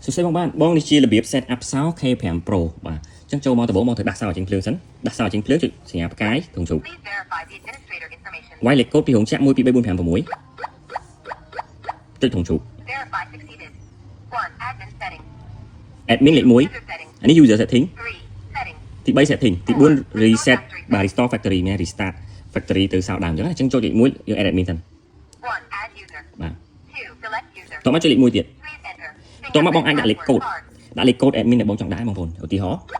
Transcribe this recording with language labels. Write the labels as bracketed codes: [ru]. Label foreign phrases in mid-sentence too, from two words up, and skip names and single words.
[km] សួស្តីបងបានបងនេះជារបៀប [en] set up sound [km] K5 Pro បាទអញ្ចឹងចូលមកដំបូងមកទៅដាក់ sound ចេញភ្លើងសិនដាក់ sound ចេញភ្លើងចុចសញ្ញាផ្កាយត្រង់ជ្រូកវាយលេខកូដពីរោងចក្រ1 2 3 4 5 6ចុចត្រង់ជ្រូក admin លេខ1អានេះ [en] user setting [km] ទី3 setting ទី4 reset បាទ [en] restore factory [km] មែន [en] restart factory [km] ទៅ sound ដើមអញ្ចឹងអញ្ចឹងចូលលេខ1យើង [en] add admin [km] សិនបាទតោះមកចុចលេខ1ទៀតតោះមកបងអាចដាក់លេខកូដadmin ដែលបងចង់ដាក់បងប្អូនឧទាហរណ៍